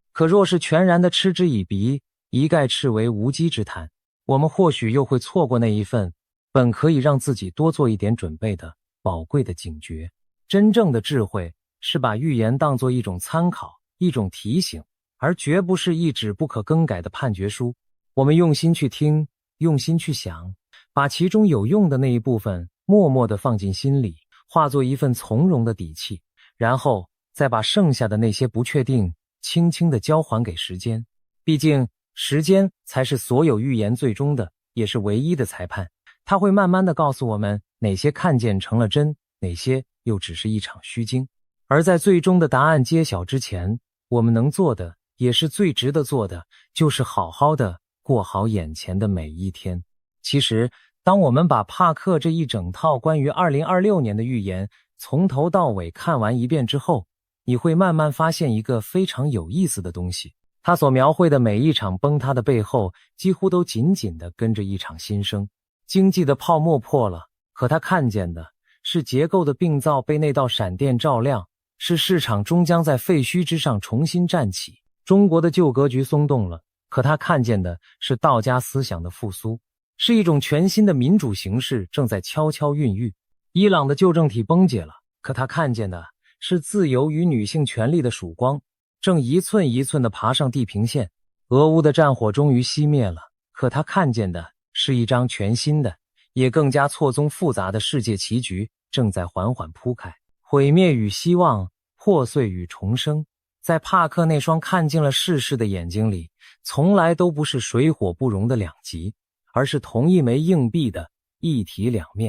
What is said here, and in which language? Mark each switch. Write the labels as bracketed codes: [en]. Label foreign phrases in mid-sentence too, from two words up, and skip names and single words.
[zh] 可若是全然的嗤之以鼻，一概斥為無稽之談，我們或許又會錯過那一份本可以讓自己多做一點準備的寶貴的警覺。真正的智慧是把預言當作一種參考，一種提醒，而絕不是一紙不可更改的判決書。我們用心去听，用心去想，把其中有用的那一部分默默地放进心裡，化作一份从容的底氣，然後再把剩下的那些不確定輕輕地交還給時間。畢竟時間才是所有預言最終的，也是唯一的裁判。它會慢慢地告訴我們哪些看見成了真，哪些又只是一場虛驚。而在最終的答案揭曉之前，我們能做的，也是最值得做的，就是好好的過好眼前的每一天。其實，當我們把帕克這一整套關於2026年的預言從頭到尾看完一遍之後，你會慢慢發現一個非常有意思的東西。他所描繪的每一場崩塌的背後，幾乎都緊緊地跟着一場新生。經濟的泡沫破了，可他看見的是結構的病灶被那道閃電照亮，是市場終將在廢墟之上重新站起。中國的舊格局鬆動了，可他看見的是道家思想的復甦，是一種全新的民主形式正在悄悄孕育。伊朗的旧政體崩解了，可他看見的是自由与女性權利的曙光，正一寸一寸地爬上地平線。俄烏的戰火終於熄滅了，可他看見的是一張全新的，也更加錯綜複雜的世界棋局正在緩緩鋪開。毀滅與希望，破碎與重生，在帕克那雙看盡了世事的眼睛裡，從來都不是水火不容的兩極，而是同一枚硬幣的一體兩面。